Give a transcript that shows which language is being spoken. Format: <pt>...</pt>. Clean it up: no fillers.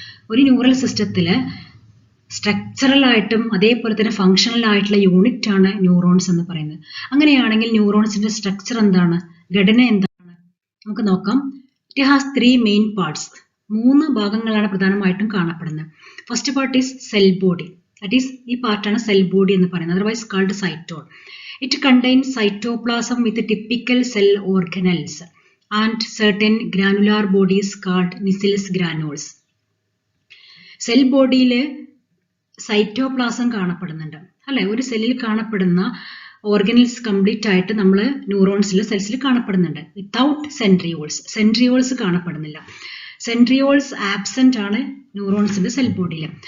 <ml>ഒരു neural സിസ്റ്റത്തില് structural ആയിട്ടും അതേപോലെ തന്നെ ഫങ്ഷണൽ ആയിട്ടുള്ള യൂണിറ്റ് ആണ് ന്യൂറോൺസ് എന്ന് പറയുന്നത്. അങ്ങനെയാണെങ്കിൽ ന്യൂറോൺസിന്റെ സ്ട്രക്ചർ എന്താണ്, ഘടന എന്താണ് നമുക്ക് നോക്കാം.</ml> <en>It has 3 main parts.</en> <ml>3 ഭാഗങ്ങളാണ് പ്രധാനമായിട്ടും കാണപ്പെടുന്നത്.</ml> <en>First part is cell body. That is</en> <ml>ഈ പാർട്ടാണ് സെൽ ബോഡി എന്ന് പറയുന്നത്,</ml> <en>Otherwise called cyton. It contains cytoplasm with typical cell organelles and certain granular bodies called Nissel's granules.</en> <ml>Cell ബോഡിയിൽ സൈറ്റോപ്ലാസം കാണപ്പെടുന്നുണ്ട് അല്ലെ. ഒരു സെല്ലിൽ കാണപ്പെടുന്ന ഓർഗനൽസ് കംപ്ലീറ്റ് ആയിട്ട് നമ്മൾ ന്യൂറോൺസിലെ സെൽസിൽ കാണപ്പെടുന്നുണ്ട്. വിത്തൗട്ട് സെൻട്രിയോൾസ് കാണപ്പെടുന്നില്ല. സെൻട്രിയോൾസ് ആബ്സെന്റ് ആണ് ന്യൂറോൺസിന്റെ സെൽ ബോഡിയിൽ.</ml>